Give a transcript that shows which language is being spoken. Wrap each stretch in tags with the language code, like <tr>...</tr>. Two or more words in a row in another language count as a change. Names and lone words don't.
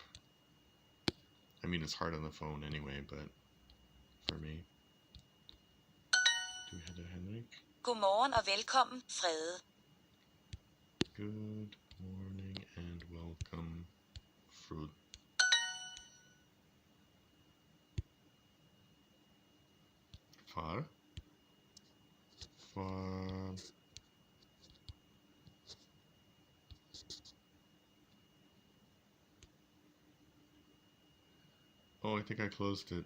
<en>I mean, it's hard on the phone anyway, but for me.</en> <sv>Du heter Henrik.</sv> <da>Godmorgen og velkommen, Frede.</da> <en>Good morning and welcome, Frud.</en> <da>Far.</da> <en>Far. Oh, I think I closed it.</en>